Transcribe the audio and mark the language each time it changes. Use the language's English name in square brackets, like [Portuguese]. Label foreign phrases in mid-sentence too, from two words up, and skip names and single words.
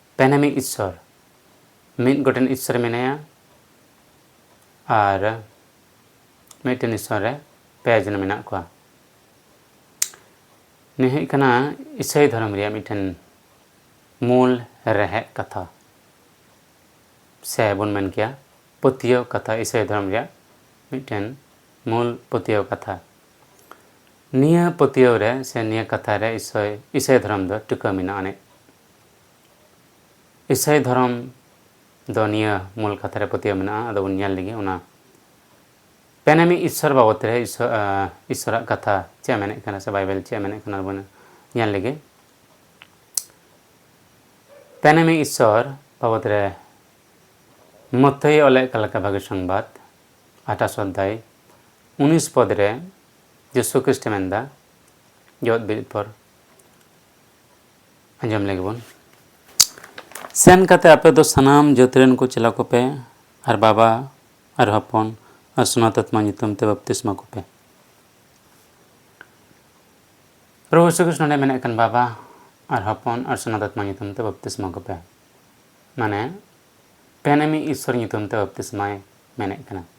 [Santali] पेनेमी ईश्वर मिद गोटेन ईश्वर मेनाया और मिदटेन ईश्वर रे पे जन मेना कोआ निहे कना ईसाई धर्म रे मिदटेन मूल रहे कथा से बन मन किया पतियो कथा ईसाई धर्म रे मिदटेन मूल पतियो कथा निया पतियो रे से निया कथा रे ईसाई धर्म दो टुका मिना आने ईसाई धर्म दो निया मूल कथा रे पतियो मिना अदो उन्याल लगी उना पेनेमी ईश्वर बाबत रे ईश्वर कथा चे मेने कना से बाइबल चे मेने कना बन न्याल लगी पेनेमी ईश्वर बाबत रे मत्तई ओले कलका भागे संवाद 28 अध्याय 19 पद रे यीशु ख्रिस्ट मेंदा जोत बिल पर अंजम लगे बन सेन कते आपे दो सनाम जोतरेन को चला को पे और बाबा और हपन और सुनातत्मा नितम ते बपतिस्मा को पे प्रभु यीशु ख्रिस्ट ने मेने कन बाबा और हपन और सुनातत्मा नितम ते बपतिस्मा को पे माने पेनेमी ईश्वर नितम ते बपतिस्मा मेने कना